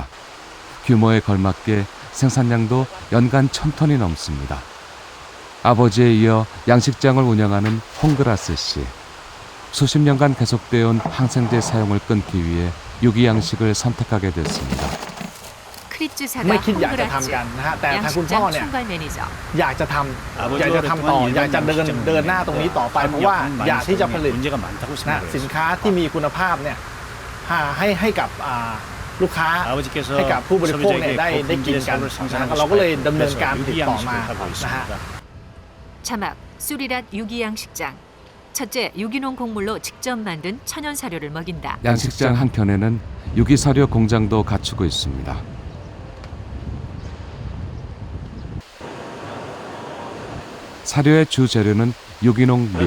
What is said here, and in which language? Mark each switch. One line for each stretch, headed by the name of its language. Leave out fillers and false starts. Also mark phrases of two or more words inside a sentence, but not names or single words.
Korean: 규모에 걸맞게 생산량도 연간 1000톤이 넘습니다. 아버지에 이어 양식장을 운영하는 홍그라스 씨. 수십 년간 계속되어 온 항생제 사용을 끊기 위해 유기 양식을 선택하게 됐습니다. 크리츠사가
Thai: ไม่คิดอยากจะ
Korean: 홍그라츠
Thai: ทำกันนะฮะแต่ทางคุณพ่อ
Korean: 양식장
Thai: เนี่ย
Korean: 총괄 매니저.
Thai: อยากจะทำต่ออยากจะเดินหน้าตรงนี้ต่อไปเพราะว่าอยากที่จะผลิตนะสินค้าที่มีคุณภาพเนี่ยให้กับลูกค้าให้กับผู้บริโภคเนี่ยได้กินกันนะเราก็เลยดำเนินการผลิตต่อมานะฮะ
Korean: 자막, 수리랏 유기 양식장. 첫째, 유기농 곡물로 직접 만든 천연 사료를 먹인다. 양식장 한켠에는 유기사료 공장도 갖추고 있습니다. 사료의 주 재료는 유기농 밀.